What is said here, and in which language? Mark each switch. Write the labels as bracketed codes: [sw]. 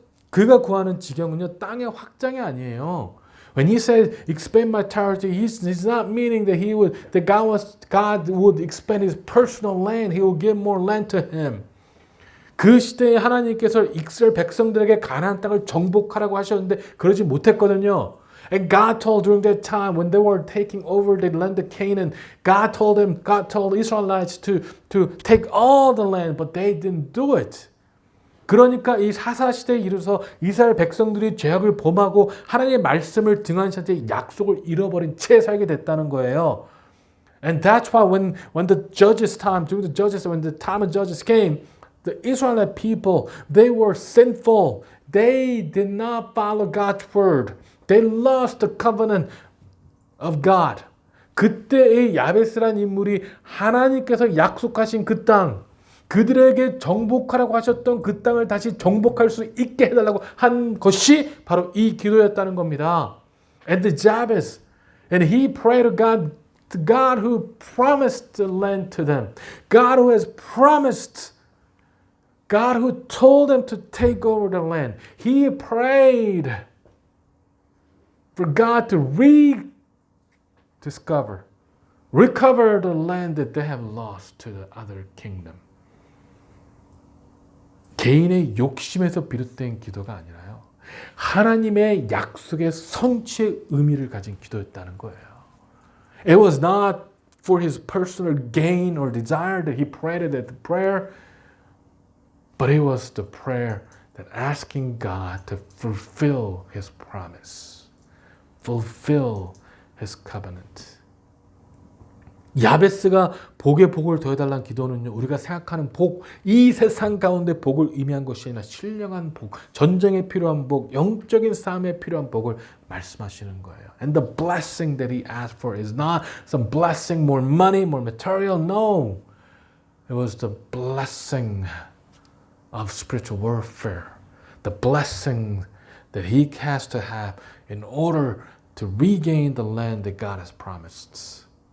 [ko] 그가 구하는 지경은요 땅의 확장이 아니에요. [en] When he said expand my territory, he's not meaning that God would expand his personal land. He will give more land to him. [ko] 그 시대에 하나님께서 이스라엘 백성들에게 가나안 땅을 정복하라고 하셨는데 그러지 못했거든요. [en] And God told during that time when they were taking over the land of Canaan, God told Israelites to take all the land, but they didn't do it. [ko] 그러니까 이 사사시대에 이르러서 이스라엘 백성들이 죄악을 범하고 하나님의 말씀을 등한시한 채 약속을 잃어버린 채 살게 됐다는 거예요. [en] And that's why when the judges time, during the judges, when the time of judges came, the Israelite people, they were sinful. They did not follow God's word. They lost the covenant of God. [ko] 그때의 야베스라는 인물이 하나님께서 약속하신 그 땅, 그들에게 정복하라고 하셨던 그 땅을 다시 정복할 수 있게 해달라고 한 것이 바로 이 기도였다는 겁니다. [en] And the Jabez, and he prayed to God who promised the land to them. God who has promised, God who told them to take over the land. He prayed for God to recover the land that they have lost to the other kingdom. [ko] 개인의 욕심에서 비롯된 기도가 아니라요. 하나님의 약속의 성취의 의미를 가진 기도였다는 거예요. [en] It was not for his personal gain or desire that he prayed that prayer, but it was the prayer that asking God to fulfill his promise, fulfill his covenant. [ko] 야베스가 복에 복을 더해달라는 기도는요, 우리가 생각하는 복, 이 세상 가운데 복을 의미한 것이 아니라 신령한 복, 전쟁에 필요한 복, 영적인 삶에 필요한 복을 말씀하시는 거예요. [en] And the blessing that he asked for is not some blessing, more money, more material. No. It was the blessing of spiritual warfare. The blessing that he has to have in order to regain the land that God has promised.